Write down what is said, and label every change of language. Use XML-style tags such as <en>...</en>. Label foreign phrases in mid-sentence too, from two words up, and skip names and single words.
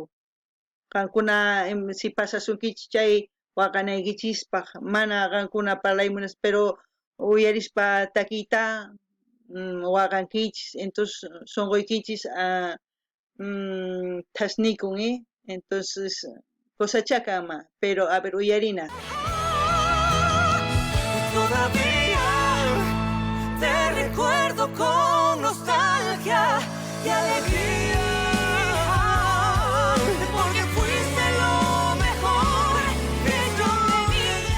<qu>Qankuna si pasasunkichis chay waqanaykichispaq, mana qankuna parlaymunas, pero uyarispa takiyta waqankichis, entonces sunquykichis tasnikun, entonces cosachakama,</qu> <es>pero a ver</es> <qu>uyarina.</qu> <es>Todavía te recuerdo con nostalgia y alegría, porque fuiste lo mejor que yo tenía.</es>